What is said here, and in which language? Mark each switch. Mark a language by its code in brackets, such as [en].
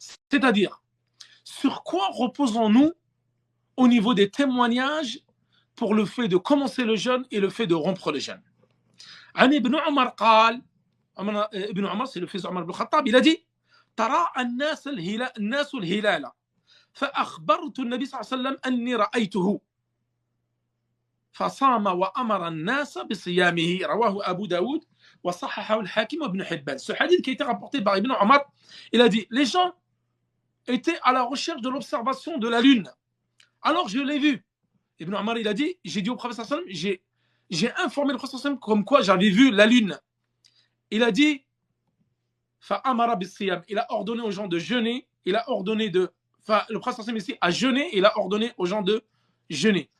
[fr] C'est-à-dire, sur quoi reposons-nous au niveau des témoignages pour le fait de commencer le jeûne et le fait de rompre le jeûne. [ar] عن ابن عمر قال, ابن عمر [fr] c'est le fils d'Omar ibn Khattab, il a dit [ar] ترى الناس الهلال فأخبرت النبي صلى الله عليه وسلم أني رأيته فصام وأمر الناس بصيامه رواه أبو داود وصححه الحاكم وابن حبان. [fr] Ce hadith qui a été rapporté par Ibn Omar, il a dit, les gens étaient à la recherche de l'observation de la lune. Alors je l'ai vu. Ibn Omar, il a dit, j'ai dit au prophète sallallahu alayhi wa sallam, j'ai informé le prophète sallallahu alayhi wa sallam comme quoi j'avais vu la lune. Il a dit, [ar] فأمر بالصيام, [fr] il a ordonné aux gens de jeûner, il a ordonné de, enfin, le prophète sallallahu alayhi wa sallam ici a jeûné, il a ordonné aux gens de jeûner.